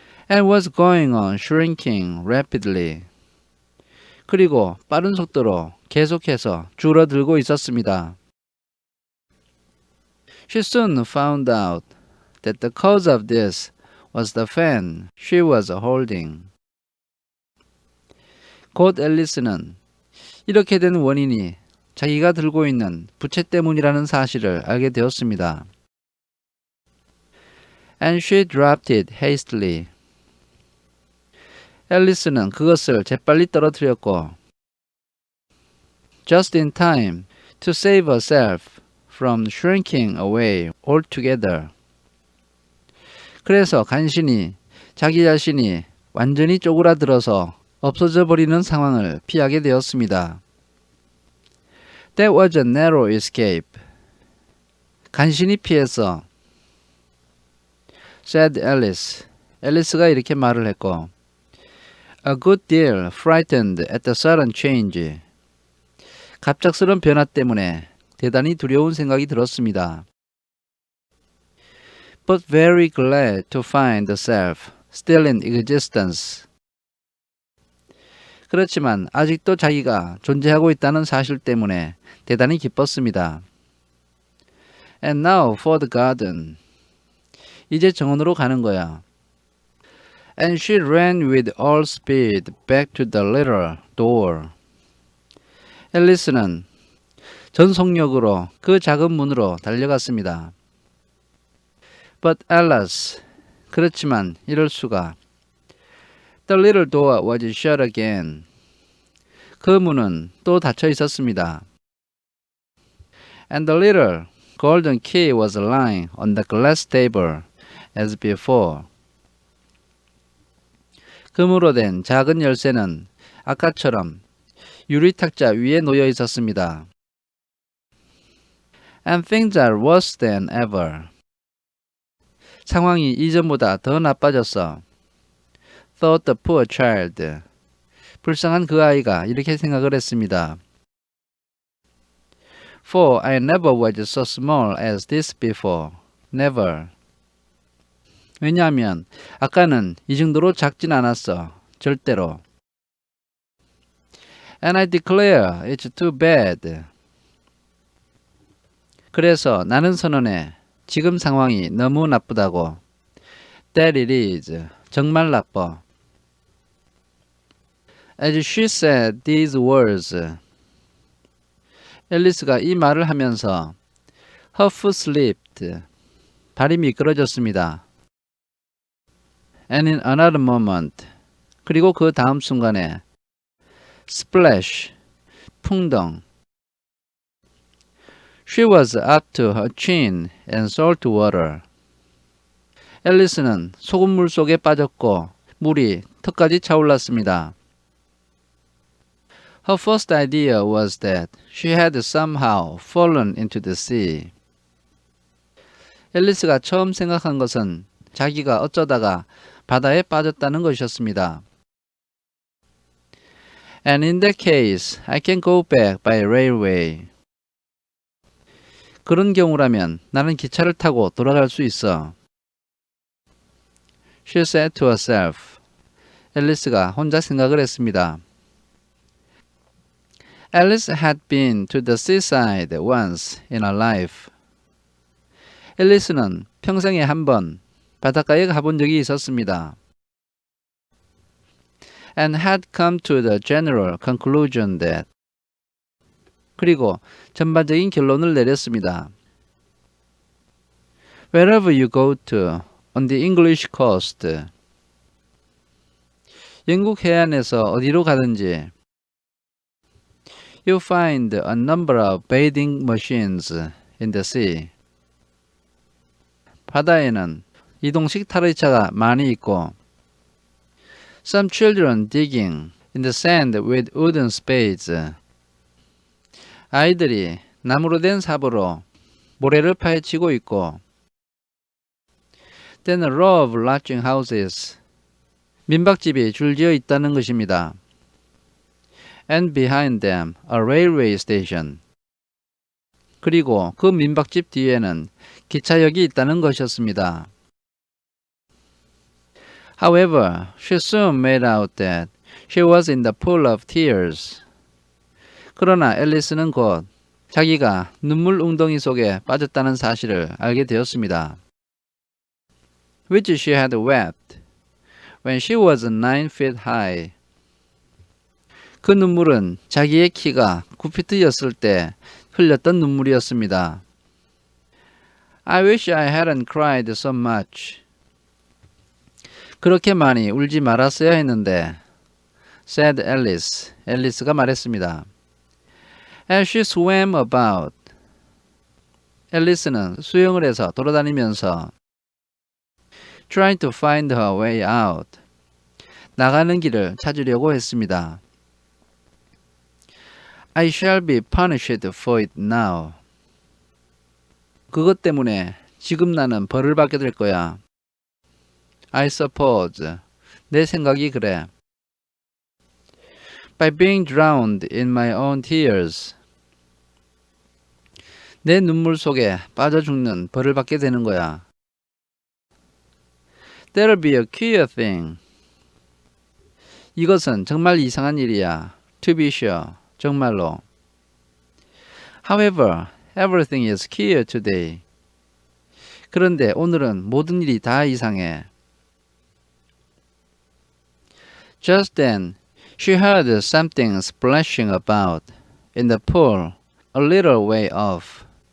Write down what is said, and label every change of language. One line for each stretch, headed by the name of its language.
English: And was going on shrinking rapidly.
Korean: 그리고 빠른 속도로 계속해서 줄어들고 있었습니다.
English: She soon found out that the cause of this was the fan she was holding.
Korean: 곧 앨리스는 이렇게 된 원인이 자기가 들고 있는 부채 때문이라는 사실을 알게 되었습니다.
English: And she dropped it hastily.
Korean: 앨리스는 그것을 재빨리 떨어뜨렸고
English: just in time to save herself from shrinking away altogether.
Korean: 그래서 간신히 자기 자신이 완전히 쪼그라들어서 없어져 버리는 상황을 피하게 되었습니다.
English: That was a narrow escape.
Korean: 간신히 피해서
English: said Alice.
Korean: 앨리스가 이렇게 말을 했고
English: A good deal frightened at the sudden change.
Korean: 갑작스런 변화 때문에 대단히 두려운 생각이 들었습니다.
English: But very glad to find herself still in existence.
Korean: 그렇지만 아직도 자기가 존재하고 있다는 사실 때문에 대단히 기뻤습니다.
English: And now for the garden.
Korean: 이제 정원으로 가는 거야.
English: And she ran with all speed back to the little door.
Korean: 앨리스는 전속력으로 그 작은 문으로 달려갔습니다.
English: But alas,
Korean: 그렇지만 이럴 수가.
English: The little door was shut again.
Korean: 그 문은 또 닫혀 있었습니다.
English: And the little golden key was lying on the glass table as before.
Korean: 금으로 된 작은 열쇠는 아까처럼 유리 탁자 위에 놓여 있었습니다.
English: And things are worse than ever.
Korean: 상황이 이전보다 더 나빠졌어.
English: Thought the poor child.
Korean: 불쌍한 그 아이가 이렇게 생각을 했습니다.
English: For I never was so small as this before. Never.
Korean: 왜냐하면 아까는 이 정도로 작진 않았어. 절대로.
English: And I declare it's too bad.
Korean: 그래서 나는 선언해. 지금 상황이 너무 나쁘다고.
English: That it is.
Korean: 정말 나빠.
English: As she said these words.
Korean: 앨리스가 이 말을 하면서
English: her foot slipped.
Korean: 발이 미끄러졌습니다.
English: And in another moment.
Korean: 그리고 그 다음 순간에
English: splash.
Korean: 풍덩.
English: She was up to her chin in salt water.
Korean: 앨리스는 소금물 속에 빠졌고 물이 턱까지 차올랐습니다.
English: Her first idea was that she had somehow fallen into the sea.
Korean: 앨리스가 처음 생각한 것은 자기가 어쩌다가 바다에 빠졌다는 것이었습니다.
English: And in that case, I can go back by railway.
Korean: 그런 경우라면 나는 기차를 타고 돌아갈 수 있어.
English: She said to herself.
Korean: 앨리스가 혼자 생각을 했습니다.
English: Alice had been to the seaside once in her life.
Korean: 앨리스는 평생에 한 번 바닷가에 가본 적이 있었습니다.
English: And had come to the general conclusion that.
Korean: 그리고 전반적인 결론을 내렸습니다.
English: Wherever you go to on the English coast.
Korean: 영국 해안에서 어디로 가든지
English: you find a number of bathing machines in the sea.
Korean: 바다에는 이동식 탈의차가 많이 있고
English: some children digging in the sand with wooden spades.
Korean: 아이들이 나무로 된 삽으로 모래를 파헤치고 있고
English: then a row of lodging houses.
Korean: 민박집이 줄지어 있다는 것입니다.
English: And behind them a railway station.
Korean: 그리고 그 민박집 뒤에는 기차역이 있다는 것이었습니다.
English: However, she soon made out that she was in the pool of tears.
Korean: 그러나 앨리스는 곧 자기가 눈물 웅덩이 속에 빠졌다는 사실을 알게 되었습니다.
English: Which she had wept when she was 9 feet high.
Korean: 그 눈물은 자기의 키가 9피트였을 때 흘렸던 눈물이었습니다.
English: I wish I hadn't cried so much.
Korean: 그렇게 많이 울지 말았어야 했는데,
English: said Alice.
Korean: 앨리스가 말했습니다.
English: As she swam about.
Korean: 앨리스는 수영을 해서 돌아다니면서
English: trying to find her way out.
Korean: 나가는 길을 찾으려고 했습니다.
English: I shall be punished for it now.
Korean: 그것 때문에 지금 나는 벌을 받게 될 거야.
English: I suppose.
Korean: 내 생각이 그래.
English: By being drowned in my own tears.
Korean: 내 눈물 속에 빠져 죽는 벌을 받게 되는 거야.
English: That'll be a queer thing.
Korean: 이것은 정말 이상한 일이야.
English: To be sure.
Korean: 정말로.
English: However, everything is queer today.
Korean: 그런데 오늘은 모든 일이 다 이상해.
English: Just then, she heard something splashing about in the pool a little way off.